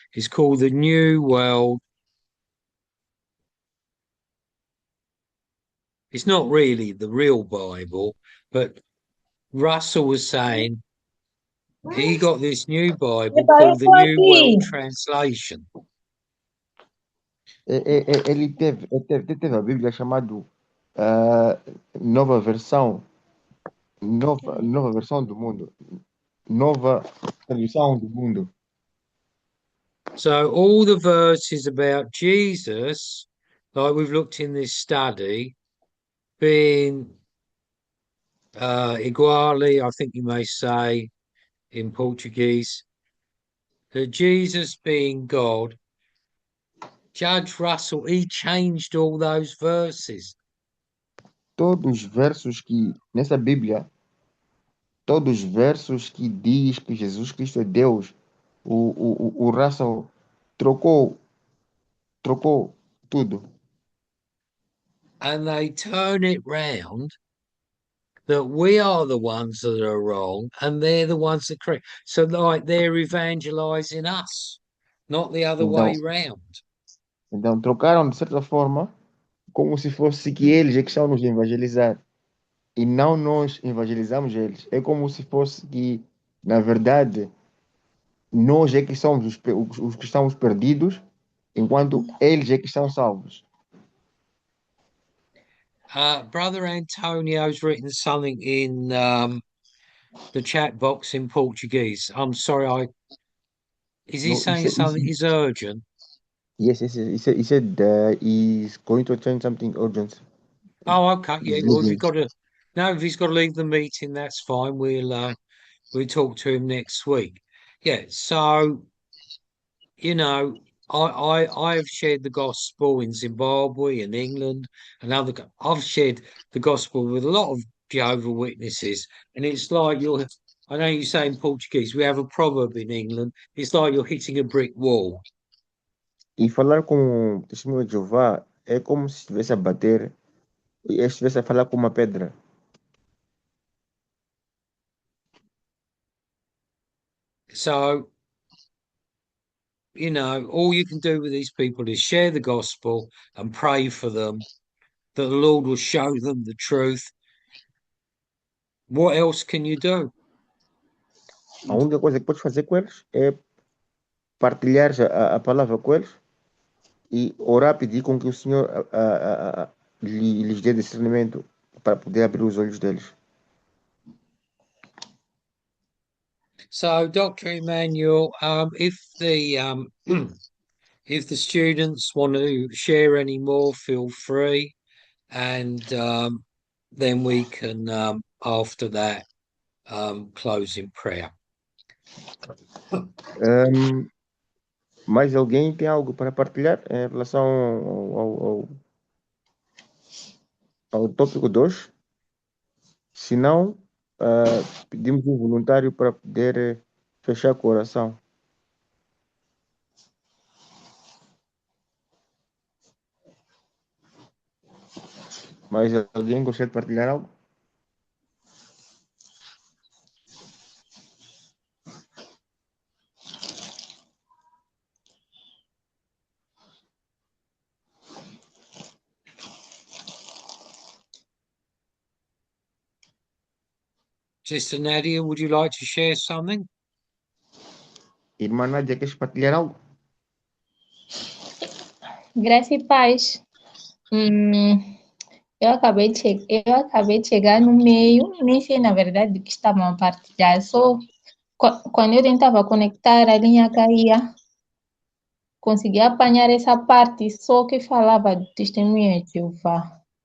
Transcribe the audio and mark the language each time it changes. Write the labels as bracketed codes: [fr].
[en] It's called the New World. It's not really the real Bible, but Russell was saying he got this new Bible called the New World Translation. [pt] Ele teve a Bíblia chamado Nova Versão, nova versão do mundo, nova tradução do mundo. [en] So all the verses about Jesus, like we've looked in this study, being iguale, I think you may say in Portuguese, that Jesus being God, Judge Russell, he changed all those verses. [pt] Todos os versos que nessa Bíblia, todos os versos que diz que Jesus Cristo é Deus, o Russell trocou, trocou tudo. [en] And they turn it round that we are the ones that are wrong and they're the ones that are correct. So like they're evangelizing us, not the other [pt] Então, [en] way round. [pt] então trocaram de certa forma, como se fosse que eles é que estão nos evangelizar. E não nós evangelizamos eles. É como se fosse que, na verdade, nós é que somos os que estamos perdidos, enquanto eles é que estão salvos. [en] Brother Antonio's written something in the chat box in Portuguese. I'm sorry, is he No, saying something is urgent? yes, yes, yes. He said he's going to attend something urgent. Oh, okay. Yeah. He's Well, if leaving. if he's got to leave the meeting, that's fine. We'll talk to him next week. Yeah. So you know, I have shared the gospel in Zimbabwe and England and I've shared the gospel with a lot of Jehovah Witnesses, and it's like you're. I know you say in Portuguese, we have a proverb in England. It's like you're hitting a brick wall. E falar com o testemunho de Jeová é como se estivesse a bater, e estivesse a falar com uma pedra. So all you can do with these people is share the gospel and pray for them that the Lord will show them the truth. What else can you do? A única coisa que podes fazer com eles é partilhar a palavra com eles e orar, pedir com que o Senhor lhes dê discernimento para poder abrir os olhos deles. So, Dr. Emmanuel, if the students want to share any more, feel free, and then we can after that close in prayer. [pt] Mais alguém tem algo para partilhar em relação ao tópico 2? Se não, pedimos um voluntário para poder fechar com a oração. Mais alguém gostaria de partilhar algo? [en] Sister Nadia, would you like to share something? [pt] Irmã Nádia, queres partilhar algo? Graça e paz. Eu acabei de chegar no meio, nem sei na verdade o que estavam a partilhar, só quando eu tentava conectar a linha caía, consegui apanhar essa parte só que falava do testemunho de Jeová.